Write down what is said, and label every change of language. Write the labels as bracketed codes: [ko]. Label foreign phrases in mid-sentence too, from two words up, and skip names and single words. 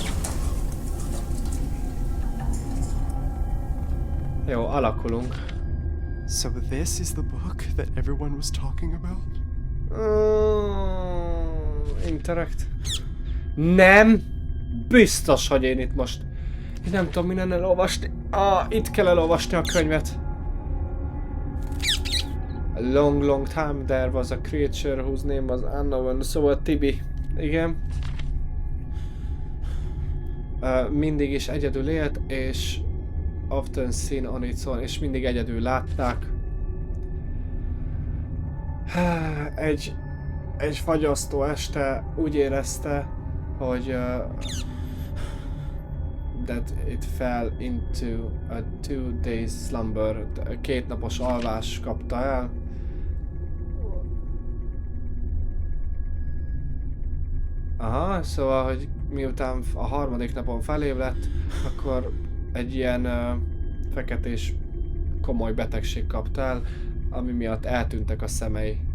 [hu] Jó, alakulunk. [en] So this is the book that everyone was talking about? Interact. [hu] Nem! Biztos, hogy én itt most... Én nem tudom minden elolvasni. Itt kell elolvasni a könyvet. [en] A long time there was a creature whose name was unknown. [hu] Szóval Tibi. Igen. mindig is egyedül élt, és [en] often seen on its own, [hu] és mindig egyedül látták. Egy fagyasztó este úgy érezte, hogy [en] that it fell into a 2 days slumber, [hu] 2 napos alvás kapta el. Aha, szóval, hogy miután a 3. napon felébredt, akkor egy ilyen feketés komoly betegség kapta el, ami miatt eltűntek a szemei.